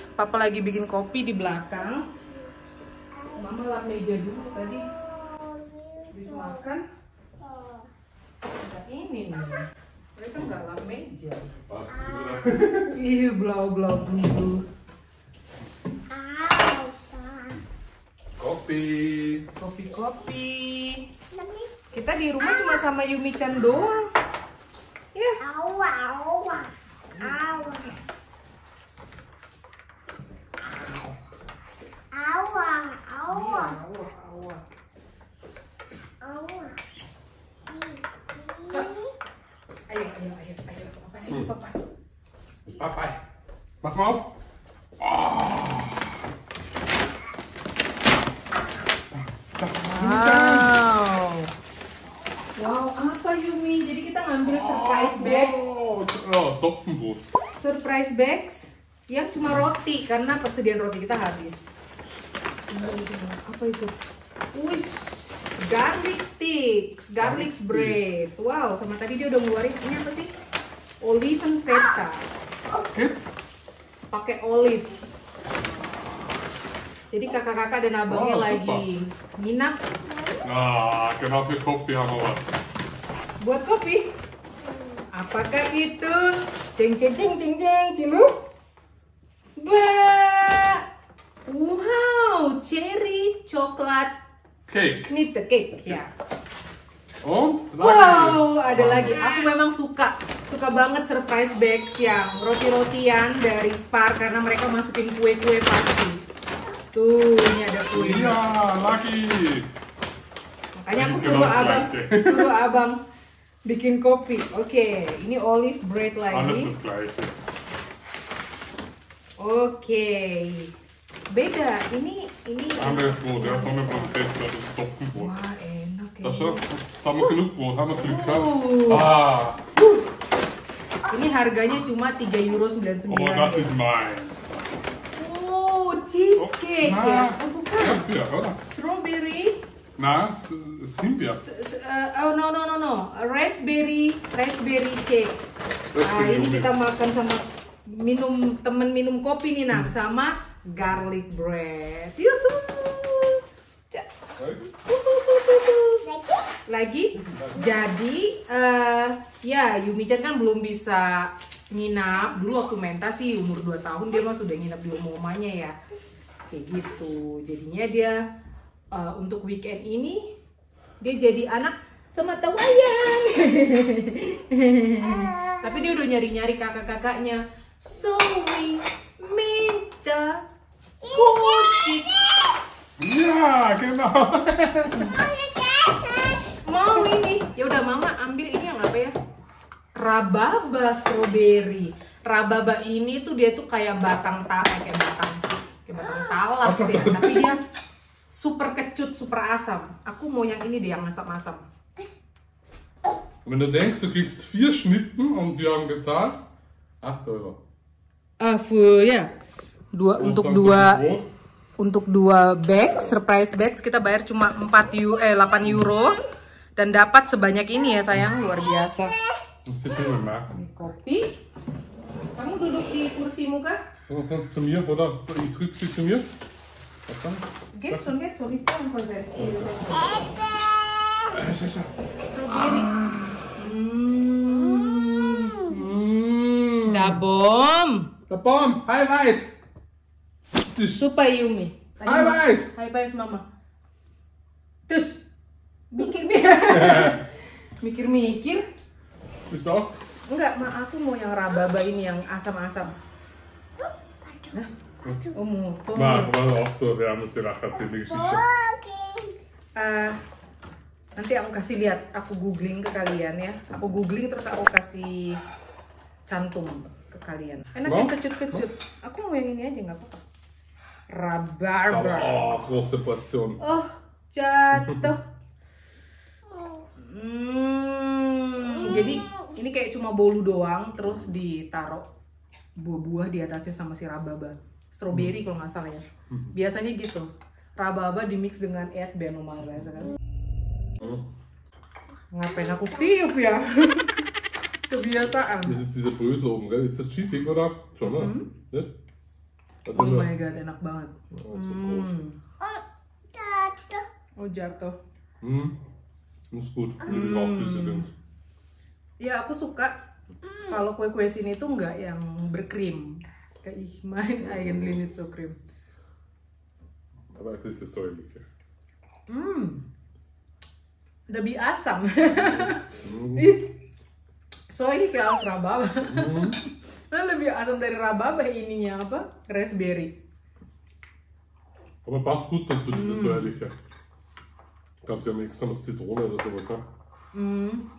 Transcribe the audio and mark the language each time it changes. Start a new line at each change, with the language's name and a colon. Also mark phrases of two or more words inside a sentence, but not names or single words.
Indonesian: Papa lagi bikin kopi di belakang. Mama lap meja dulu tadi. Habis makan. Nah, ini nih. Mereka nggak lap meja. Ih, blau-blau dulu. Kopi. Kita di rumah cuma sama Yumi-chan doang. Ya. Ayo, apa sih Papa? Papa,
German: mach mal auf.
Indonesian: Wow, apa Yumi? Jadi kita ngambil
English: surprise bags.
Indonesian: Topfenbrot.
English: Surprise bags
Indonesian: yang cuma roti karena persediaan roti kita habis. Apa itu?
English: Wish, garlic sticks, garlic bread.
Indonesian: Wow, sama tadi dia udah ngeluarin ini apa sih?
English: Olive feta. Pakai olive.
Indonesian: Jadi kakak-kakak dan abangnya lagi nginap.
German: Ah, genau für Kopi haben wir was.
Indonesian: Buat kopi. Apakah itu? Ceng, cilu. Wow, cherry coklat Cake. schnitzel cake ya. Und? Wow, ada lagi. Aku memang suka banget
English: surprise bags
Indonesian: yang roti-rotian dari Spar karena mereka masukin kue-kue pasti. Tuh, ini ada kue. Ja, lagi. Makanya aku suruh abang bikin kopi. Oke, ini
English: olive bread
Indonesian: Alles lagi.
German: das gleiche.
Indonesian: Oke, beda. Ini.
German: Anderes Brot, ja, Sonnenbrot besser, das ist Topfenbrot.
Indonesian: Wah, enak ya.
German: Das haben wir genug Brot, haben wir Glück gehabt. Oh. Ah,
Indonesian: Ini harganya cuma €3,99.
German: oh, das ist mein.
Indonesian: Oh, cheesecake ya. Oh, bukan.
German: Erdbeer, oder? Strawberry. Na, Himbeer.
English: Oh no. Raspberry cake.
Indonesian: Nah, ini kita makan sama temen minum kopi nih nak, sama
English: garlic bread.
Indonesian: Yuhu. Lagi. Jadi ya Yumi-chan kan belum bisa nginap. Dulu waktu mentas sih umur 2 tahun dia mah sudah nginap di rumah omanya ya. Kayak gitu. Jadinya dia untuk weekend ini dia jadi anak semata wayang. Tapi dia udah nyari-nyari kakak-kakaknya.
English: So we
Indonesian: minta kucing.
German: Ja, genau.
Indonesian: Mau ini. Ya udah mama ambil ini yang apa ya? Rababa strawberry. Rababa ini tuh dia tuh kayak batang talap sih, ya. Tapi dia super kecut, super asam. Aku mau yang ini deh, yang asam-asam.
German: Wenn du denkst, du kriegst 4 Schnitten und wir haben gezahlt 8 Euro.
Indonesian: Ya. Untuk dua bag,
English: surprise bags
Indonesian: kita bayar cuma 8 euro dan dapat sebanyak ini ya sayang, luar biasa. Ini kopi. Kamu duduk di kursimu kah?
German: Kannst du zu mir, oder? Ich drück sie zu mir. Was dann? Geht schon, ich kann konvertieren.
English: Strawberry. Da bom. High Weiß.
Indonesian: Supaya Yumi. High Weiß.
English: High five mama.
Indonesian: Terus bikin Mikir-mikir.
German: Ist auch?
Indonesian: Enggak, aku mau yang rababa ini yang asam-asam. Hah? Oh, motor.
German: Nein, war auch so, wir haben uns gedacht, erzähl die Geschichte.
Indonesian: Nanti aku kasih lihat, aku googling ke kalian ya. Aku googling terus aku kasih cantum ke kalian. Enak yang kecut-kecut. Aku mau yang ini aja nggak apa-apa. Rabarber.
German: Oh, große Portion.
Indonesian: Oh, jatuh. Jadi ini kayak cuma bolu doang, terus ditaruh buah-buah di atasnya sama si rababa. Strawberry kalau nggak salah ya. Biasanya gitu. Rababa dimix dengan
German: Erdbeer normalerweise
Indonesian: kan. Ngapain aku tiup ya? Kebiasaan.
German: Das ist diese Brösel oben, gell? Ist das cheesy oder? Schon, ne? Ja?
English: Oh my god,
Indonesian: enak banget.
German: Oh, so groß.
Indonesian: Oh, jatuh.
German: Ist gut. Mit auch diese Dings.
Indonesian: Ya, aku suka kalau kue-kue sini tuh nggak yang berkrim.
German: Kayak mein eigentlich nicht so krim. Aber das ist säuerlich.
Indonesian: Lebih asam. Soalnya kayak as rababa. Lebih asam dari rababa ininya apa? Raspberry.
German: Aber passt gut dazu, dieses säuerliche. Ich glaube, sie haben extra noch Zitrone oder sowas, ne?